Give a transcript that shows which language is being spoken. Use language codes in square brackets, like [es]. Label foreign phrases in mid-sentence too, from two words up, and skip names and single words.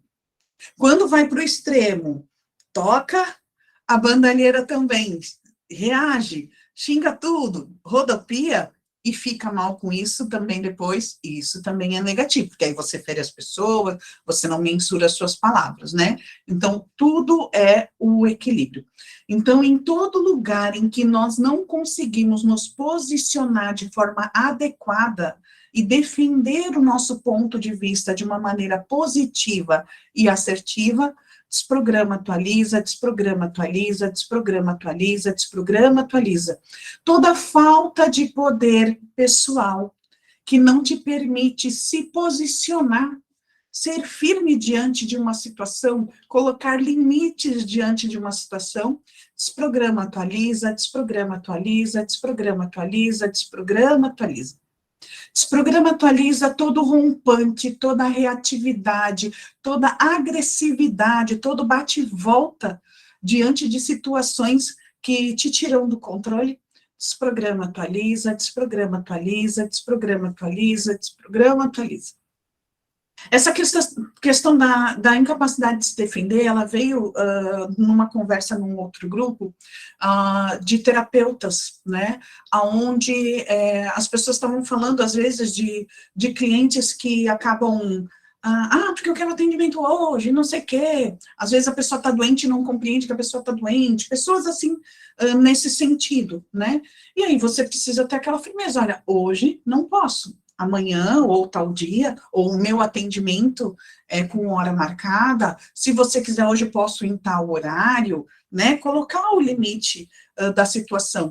[pt] Quando vai para o extremo, toca a bandalheira também, reage, xinga tudo, rodopia, e fica mal com isso também depois, e isso também é negativo, porque aí você fere as pessoas, você não mensura as suas palavras, né? Então, tudo é o equilíbrio. Então, em todo lugar em que nós não conseguimos nos posicionar de forma adequada e defender o nosso ponto de vista de uma maneira positiva e assertiva, desprograma, atualiza, desprograma, atualiza, desprograma, atualiza, desprograma, atualiza. Toda falta de poder pessoal que não te permite se posicionar, ser firme diante de uma situação, colocar limites diante de uma situação, desprograma, atualiza, desprograma, atualiza, desprograma, atualiza, desprograma, atualiza. Desprograma, atualiza todo rompante, toda reatividade, toda agressividade, todo bate-volta diante de situações que te tiram do controle. Desprograma, atualiza, desprograma, atualiza, desprograma, atualiza, desprograma, atualiza. Essa questão da incapacidade de se defender, ela veio numa conversa num outro grupo de terapeutas, né, onde as pessoas estavam falando, às vezes, de clientes que acabam, porque eu quero atendimento hoje, não sei o quê, às vezes a pessoa está doente e não compreende que a pessoa está doente, pessoas assim, nesse sentido, né, e aí você precisa ter aquela firmeza, olha, hoje não posso, amanhã, ou tal dia, ou o meu atendimento com hora marcada, se você quiser hoje eu posso em tal horário, né, colocar o limite da situação.